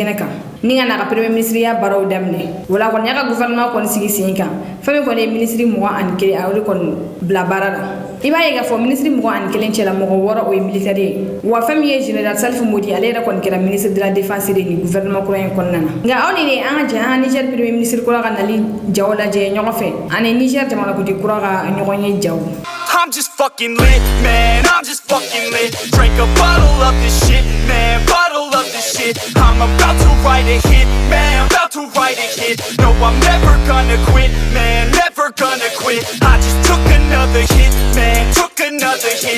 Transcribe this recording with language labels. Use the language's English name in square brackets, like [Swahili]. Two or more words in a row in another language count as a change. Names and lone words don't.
[Bambara] kɛnɛ kan ni kana ka [French] premier ministre [Bambara] ya baraw daminɛ wala kɔni ya ka gouvernement kɔni sigi sen kan fɛn min kɔni ye ministre 21 a ole kɔni bila baara la i b'a ye k'a fɔ ministre 21 cɛla mɔgɔ wɔɔrɔ o ye militaire ye wa fɛn min ye général Salif Modi ale yɛrɛ kɔni kɛra [French] ministre de la défense [Bambara] de ni gouvernement kura in kɔnɔna na nka aw ni de an ka jɛ an ka Niger [French] premier ministre [Bambara] kura ka nali jaw lajɛ ɲɔgɔn fɛ ani Niger jamanakuntigi kura ka ɲɔgɔn ye jaw. [English] I'm just fucking lit, man, I'm just fucking lit. Drink a bottle of this shit, man, bottle of this shit. I'm about to write a hit, man, about to write a hit. No, I'm never gonna quit, man, never gonna quit. I just took another hit, man, took another hit.